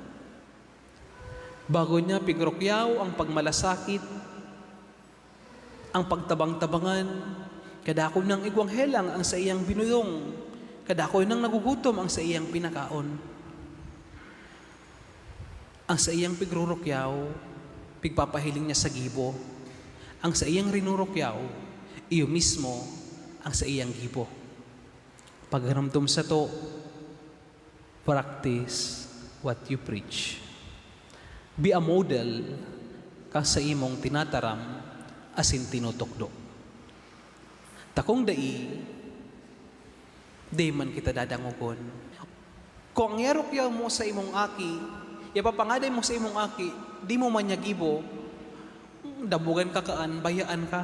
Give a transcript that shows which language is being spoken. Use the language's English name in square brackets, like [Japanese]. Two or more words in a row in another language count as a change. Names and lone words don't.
[Bikol] Bago niya pigrokyaw ang pagmalasakit, ang pagtabang-tabangan, kadako ng igwang helang ang sa iyang binulong, kadako ng nagugutom ang sa iyang pinakaon. Ang sa iyang pigrurokyaw, pigpapahiling niya sa gibo. Ang sa iyang rinurokyaw, iyo mismo ang sa iyang gibo. Pagramdom sa to, [English] practice what you preach. Be a model [Bikol] kang sa imong tinataram asin tinutukdo. Takong di man kita dadangugon. Kung yarokyaw mo sa imong aki, ipapangaday mo sa imong aki, di mo man yagibo, dabugan ka kaan, bayaan ka.